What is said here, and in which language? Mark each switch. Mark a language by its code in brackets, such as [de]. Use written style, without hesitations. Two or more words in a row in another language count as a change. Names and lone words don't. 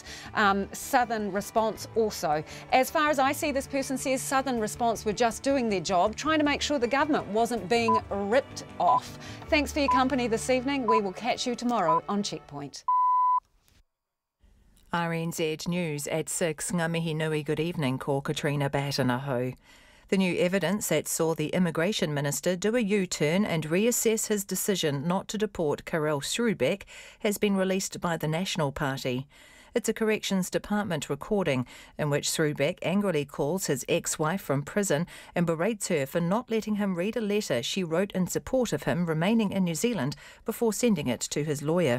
[en] Southern Response also. As far as I see, this person says Southern Response were just doing their job, trying to make sure the government wasn't being ripped off. Thanks for your company this evening. We will catch you tomorrow on Checkpoint. RNZ News at 6. [mi] Ngā mihi nui, [en] good evening, ko Katrina Batanaho. The new evidence that saw the Immigration Minister do a U-turn and reassess his decision not to deport Karel Srubeck has been released by the National Party. It's a Corrections Department recording in which Srubeck angrily calls his ex-wife from prison and berates her for not letting him read a letter she wrote in support of him remaining in New Zealand before sending it to his lawyer.